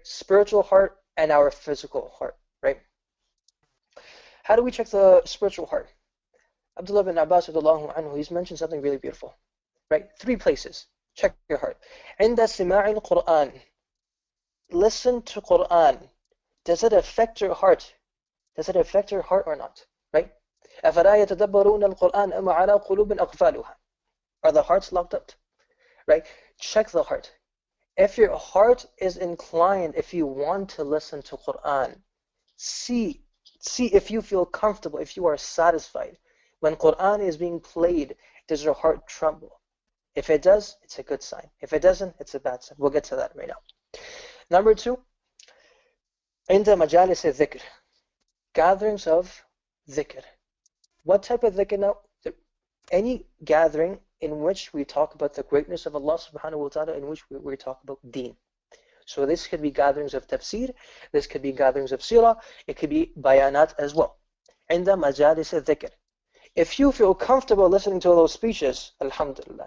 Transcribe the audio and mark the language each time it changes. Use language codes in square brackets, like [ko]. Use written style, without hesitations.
[en] Spiritual heart and our physical heart, right? How do we check the spiritual heart? Abdullah bin Abbas, he's mentioned something really beautiful, right? Three places. Check your heart. [ar] عند سماع القرآن. [en] Listen to Quran. Does it affect your heart? Does it affect your heart or not? Right? [ar] أفلا يتدبرون القرآن أم على قلوب أقفالها. [en] Are the hearts locked up? Right? Check the heart. If your heart is inclined, if you want to listen to Quran, see if you feel comfortable, if you are satisfied. When Quran is being played, does your heart tremble? If it does, it's a good sign. If it doesn't, it's a bad sign. We'll get to that right now. Number two, [ar] عند مجالس الذكر. [en] Gatherings of dhikr. What type of dhikr now? Any gathering in which we talk about the greatness of Allah subhanahu wa ta'ala, in which we talk about deen. So this could be gatherings of tafsir, this could be gatherings of sirah, it could be bayanat as well. [ar] عند مجالس الذكر. [en] If you feel comfortable listening to those speeches, alhamdulillah.